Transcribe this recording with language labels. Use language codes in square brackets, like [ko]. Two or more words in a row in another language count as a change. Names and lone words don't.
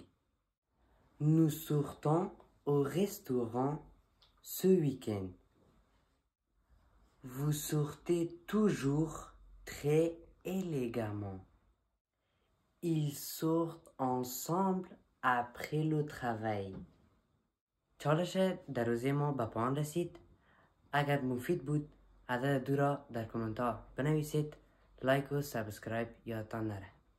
[fr] Nous sortons au restaurant ce week-end. Vous sortez toujours très élégamment. Ils sortent ensemble après le travail. [fa] چالش در روزه ما به پایان رسید. اگر مفید بود عدد 2 را در کامنت ها بنویسید. لایک و سابسکرایب یادتان نره.